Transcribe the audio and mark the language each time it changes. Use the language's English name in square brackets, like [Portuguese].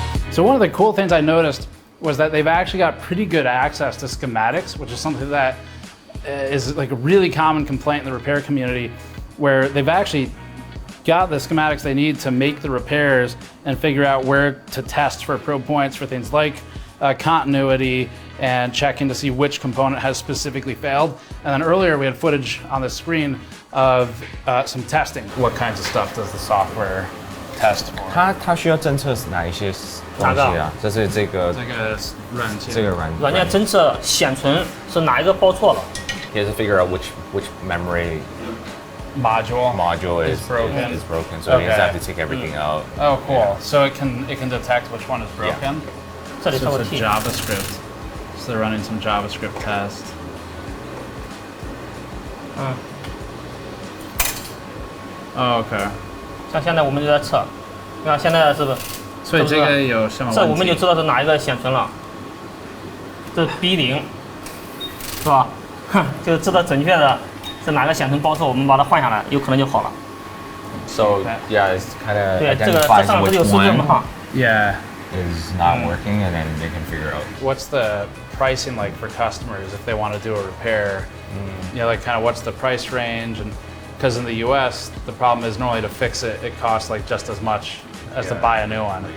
[English] So one of the cool things I noticed was that they've actually got pretty good access to schematics, which is something that is like a really common complaint in the repair community, where they've actually got the schematics they need to make the repairs and figure out where to test for probe points for things like continuity and checking to see which component has specifically failed. And then earlier we had footage on the screen of some testing. What kinds of stuff does the software test for? [Chinese] 它需要侦测哪一些东西啊？就是这个软件侦测显存是哪一个报错了。 [English] You have to figure out which memory module is broken. So you just have to take everything out. Oh, cool. Yeah. So it can detect which one is broken. So it's JavaScript. So they're running some JavaScript test. Oh, okay. [Chinese] 像现在我们就在测，你看现在是不是？所以这个有什么问题？这我们就知道是哪一个显存了。这 B0，是吧？就知道准确的是哪个显存报错，我们把它换下来，有可能就好了。 [English] So yeah, it's kind of [Chinese] 对，这上不是有数据吗？哈。 [English] Yeah. Is not working, and then they can figure out. What's the pricing like for customers if they want to do a repair? You know, like kind of what's the price range? And because in the US, the problem is normally to fix it, it costs like just as much as to buy a new one.